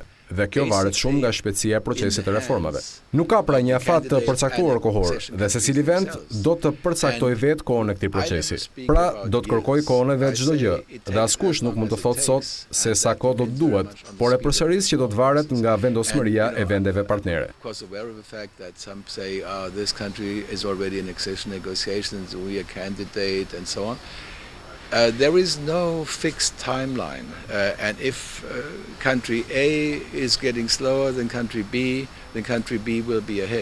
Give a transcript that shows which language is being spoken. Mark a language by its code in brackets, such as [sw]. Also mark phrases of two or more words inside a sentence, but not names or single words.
[sq] Dhe kjo varet shumë nga shpejtësia e procesit të reformave. Nuk ka pra një afat të përcaktuar kohor, dhe secili vend do të përcaktoj vetë kohën e këtij procesi. Pra, do të kërkoj kohën e vetë çdo gjë, dhe askush nuk mund të thotë sot se sa kohë do të duhet, por e përsëris që do të varet nga vendosmëria e vendeve partnere. [en] There is no fixed timeline, and if country A is getting slower than country B, then country B will be ahead.